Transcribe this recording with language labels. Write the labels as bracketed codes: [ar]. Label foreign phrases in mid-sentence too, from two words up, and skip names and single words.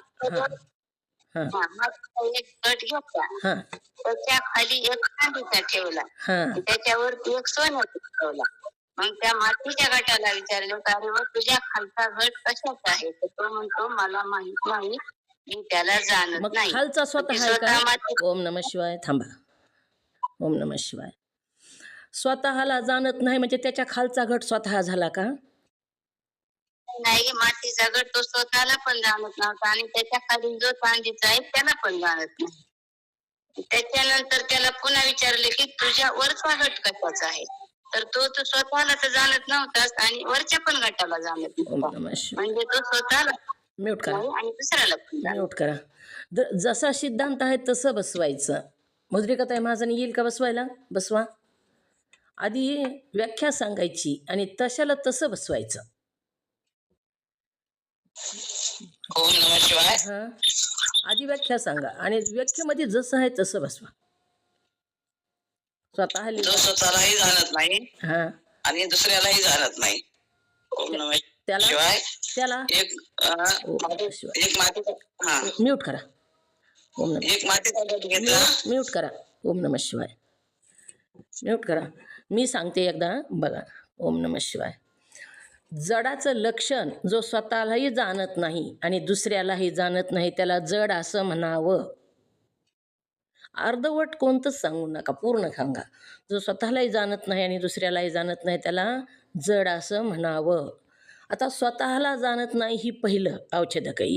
[mr] एक गट घेतला, त्याच्या खाली एक चांदीचा ठेवला, त्याच्यावरती एक सोन्याचा ठेवला. मग त्या मातीच्या गटाला विचारलं, अरे वा, तुझ्या खालचा गट कशाचा आहे? तर तो म्हणतो, मला माहित नाही, मी त्याला जाणत नाही. खालचा स्वतः आहे का? [sa] ओम नमः शिवाय. थांबा. ओम नमः शिवाय. [mr] स्वतःला जाणत नाही म्हणजे त्याच्या खालचा घट स्वतः झाला का? नाही, मातीचा गट तो स्वतःला पण जाणत नव्हता आणि त्याच्या खाली जो चांदीचा आहे त्याला पण जाणत नाही. त्याच्यानंतर त्याला पुन्हा विचारले की तुझ्या वरचा गट कशाचा आहे? तर तो स्वतःला तर जाणत नव्हताच आणि वरच्या पण गटाला जाणत नव्हता. म्हणजे तो स्वतःला म्यूट करा आणि दुसऱ्याला पण म्यूट करा. जसा सिद्धांत आहे तसं बसवायचं. मुद्रिका ताई महाजन येईल का बसवायला? बसवा. आधी व्याख्या सांगायची आणि तशाला तसं बसवायचं. [sa] ओम नमः शिवाय. [mr] आधी व्याख्या सांगा आणि व्याख्येमध्ये जसं आहे तसं बसवा. स्वतःलाही जाणत नाही आणि दुसऱ्यालाही जाणत नाही. [sa] ओम नमः शिवाय. [mr] त्याला एक मातीचा म्यूट करा. [sa] ओम नमः. [mr] एक मातीचा गट घेतला. म्यूट करा. [sa] ओम नमः शिवाय. [mr] म्यूट करा. मी सांगते एकदा बघा. [sa] ओम नमः शिवाय. [mr] जडाचं लक्षण जो स्वतःलाही जाणत नाही आणि दुसऱ्यालाही जाणत नाही त्याला जड असं म्हणावं. अर्धवट कोणतंच सांगू नका, पूर्ण सांगा. जो स्वतःलाही जाणत नाही आणि दुसऱ्यालाही जाणत नाही त्याला जड असं म्हणावं. आता स्वतःला जाणत नाही ही पहिलं औच्छेदक आहे.